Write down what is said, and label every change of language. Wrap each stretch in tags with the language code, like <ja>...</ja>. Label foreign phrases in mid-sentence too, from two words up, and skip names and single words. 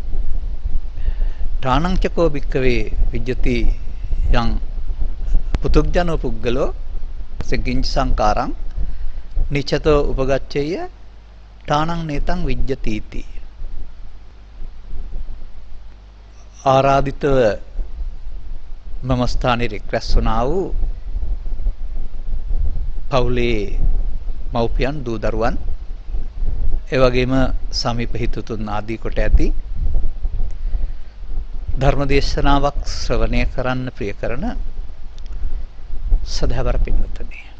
<pi>තානං චකෝ භික්ඛවේ විජ්ජති යං පුතුග්ජනෝ පුද්ගලෝ කිංච සංකාරං නිච්ඡතෝ උපගච්ඡේය තානං නේතං විජ්ජති इति</pi> <si>ආරාධිතව මම ස්ථානයේ රැස් වුණා වූ පවුලේ මව්පියන් දූ දරුවන් එවැගේම සමීප හිතතුන් ආදී කොට ඇති ධර්මදේශනාවක් ශ්‍රවණය කරන්න ප්‍රිය කරන සදහවර පින්වත්නි</si>